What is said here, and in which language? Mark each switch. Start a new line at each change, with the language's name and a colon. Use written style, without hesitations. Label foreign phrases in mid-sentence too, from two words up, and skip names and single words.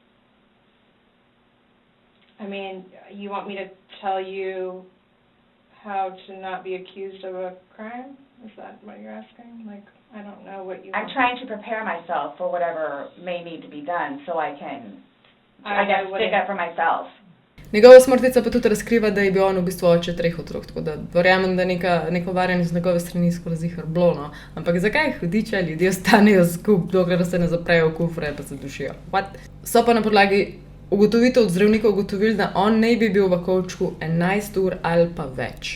English: I mean, you want me to tell you how to not be accused of a crime? Is that what you're asking? Like, I don't know what you I'm want. trying to prepare myself for whatever may need to be done, so I can, I I guess, wouldn't- stick up for myself.
Slovenian: Njegova smrtica pa tudi razkriva, da je bil on v bistvu oče 3 otrok, tako da verjamem, da neko varjanje z njegove strani skoraj zihar bilo, no. Ampak zakaj hudiče ljudje ostanejo skupaj, dokler se ne zaprejo v kufre pa se dušijo? What? So pa na podlagi ugotovitev od zdravnikov ugotovili, da on naj bi bil v kovčku 11 ur ali pa več.